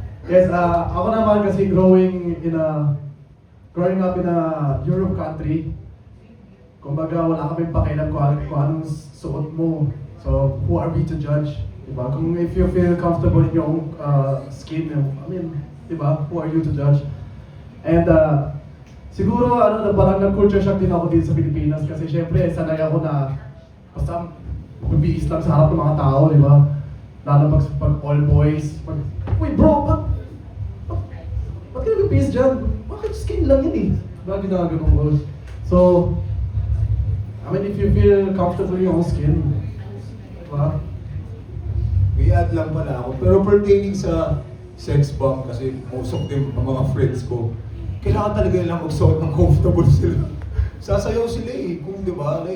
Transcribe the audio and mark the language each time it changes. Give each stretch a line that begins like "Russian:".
Filipino: Yes, ako naman kasi
English: growing up in a Europe country,
Filipino: kumbaga wala kaming pakialam kung anong suot mo.
English: So, who are we to judge? Diba?
Filipino: Kung
English: if you feel comfortable in your own skin, I mean, diba? Who are you to judge?
Filipino: And siguro, parang nag-culture shock din ako dito sa Pilipinas kasi syempre, sanay ako na basta magbihis lang sa harap ng mga tao, diba? Lalo pag all boys, uy bro, ba't ka nag-bihis dyan? Bakit skin lang yan eh? Bakit ginagawa mo?
English: So, I mean, if you feel comfortable in your own skin, diba?
Filipino: May add lang pala ako. Pero pertaining sa sex bomb, kasi most of them, ang mga friends ko, kailangan talaga nilang magsuot ng comfortable sila. Sasayaw sila eh, kung di ba?